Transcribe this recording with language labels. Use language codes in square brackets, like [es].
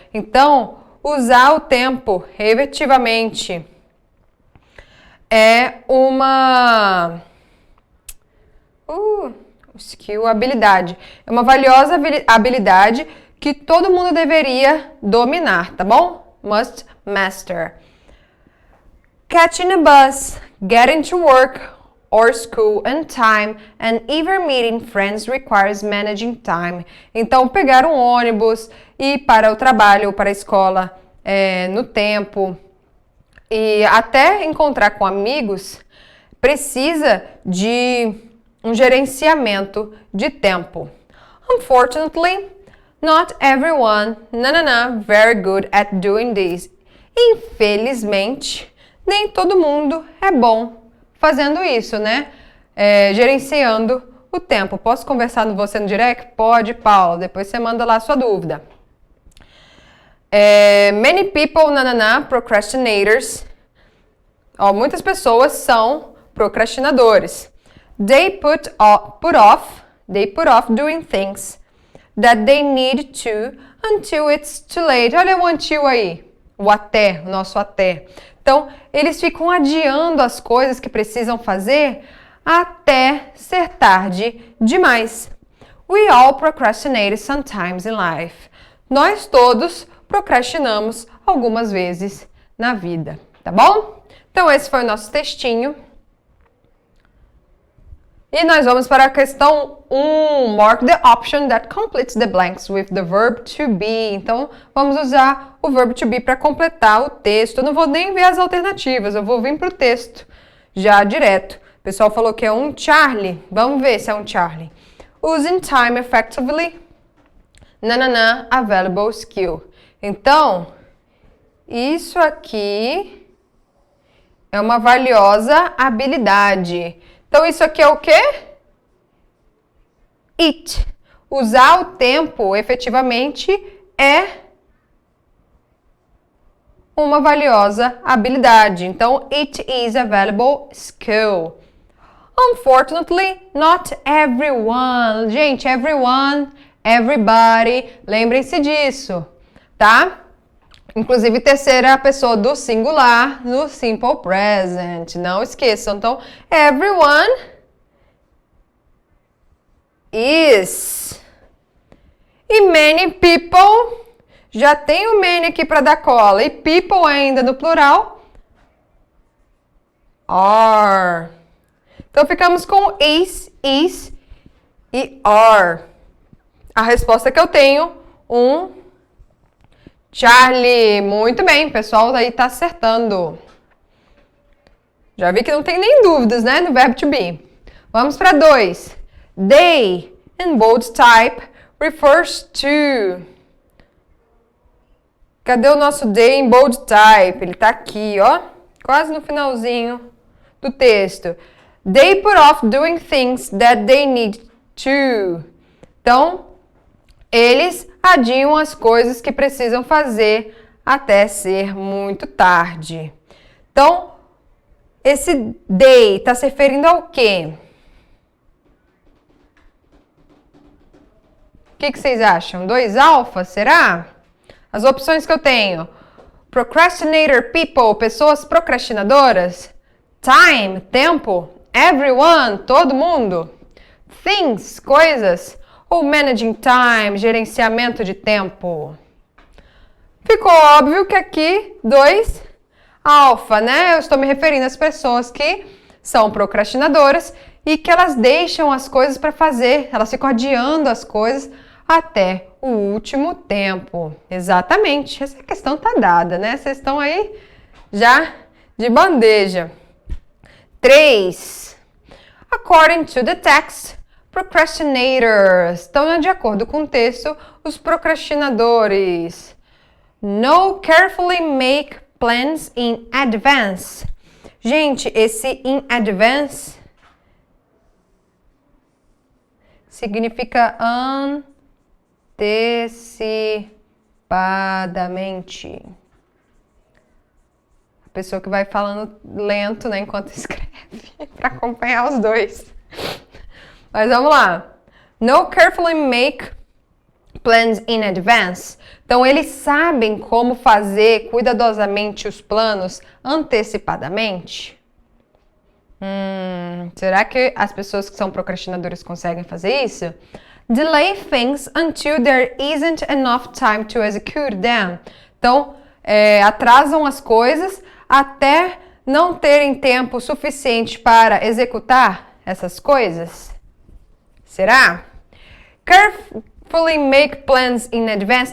[pt] Então, usar o tempo efetivamente é uma skill, habilidade. É uma valiosa habilidade que todo mundo deveria dominar, tá bom? [en] Must master. Catching a bus, getting to work or school on time, and even meeting friends requires managing time. [pt] Então, pegar um ônibus, ir para o trabalho ou para a escola no tempo e até encontrar com amigos precisa de um gerenciamento de tempo. [en] Unfortunately, not everyone, very good at doing this. [pt] Infelizmente, nem todo mundo é bom fazendo isso, né? Gerenciando o tempo. Posso conversar com você no direct? Pode, Paulo. Depois você manda lá a sua dúvida. [en] Many people, procrastinators. [pt] Muitas pessoas são procrastinadores. [en] They put off doing things that they need to until it's too late. [pt] Olha o until aí, o até, o nosso até. Então, eles ficam adiando as coisas que precisam fazer até ser tarde demais. [en] We all procrastinate sometimes in life. [pt] Nós todos procrastinamos algumas vezes na vida, tá bom? Então, esse foi o nosso textinho. E nós vamos para a questão 1. [en] Mark the option that completes the blanks with the verb to be. [pt] Então, vamos usar o verbo to be para completar o texto. Eu não vou nem ver as alternativas, eu vou vir para o texto já direto. O pessoal falou que é um Charlie. Vamos ver se é um Charlie. [en] Using time effectively. A valuable skill. [pt] Então, isso aqui é uma valiosa habilidade. Então, isso aqui é o quê? It. Usar o tempo, efetivamente, é uma valiosa habilidade. [en] Então, it is a valuable skill. Unfortunately, not everyone. [pt] Gente, everyone, everybody, lembrem-se disso, tá? Inclusive, terceira pessoa do singular no simple present. Não esqueçam. [en] Então, everyone is. [pt] E many people, já tem o many aqui para dar cola. E people ainda no plural, are. Então, ficamos com is e are. A resposta que eu tenho, Charlie. Muito bem, o pessoal aí tá acertando. Já vi que não tem nem dúvidas, né, no verbo to be. Vamos para 2. [en] They, in bold type, refers to. [pt] Cadê o nosso they em bold type? Ele tá aqui, ó, quase no finalzinho do texto. [en] They put off doing things that they need to. [pt] Então, eles adiam as coisas que precisam fazer até ser muito tarde. Então, esse they está se referindo ao quê? O que vocês acham? 2 alfa, será? As opções que eu tenho. [en] Procrastinator people, [pt] pessoas procrastinadoras. Time, tempo. Everyone, todo mundo. Things, coisas. Ou [en] managing time, [pt] gerenciamento de tempo. Ficou óbvio que aqui 2 alfa, né? Eu estou me referindo às pessoas que são procrastinadoras e que elas deixam as coisas para fazer. Elas ficam adiando as coisas até o último tempo. Exatamente. Essa questão tá dada, né? Vocês estão aí já de bandeja. 3. [en] According to the text, procrastinators. [pt] Então, de acordo com o texto, os procrastinadores. [en] No carefully make plans in advance. [pt] Gente, esse in advance significa antecipadamente. A pessoa que vai falando lento, né, enquanto escreve, para acompanhar os dois. Mas vamos lá. No carefully make plans in advance. Então, eles sabem como fazer cuidadosamente os planos antecipadamente? Será que as pessoas que são procrastinadores conseguem fazer isso? [en] Delay things until there isn't enough time to execute them. [pt] Então, atrasam as coisas até não terem tempo suficiente para executar essas coisas? Será? [en] Carefully make plans in advance.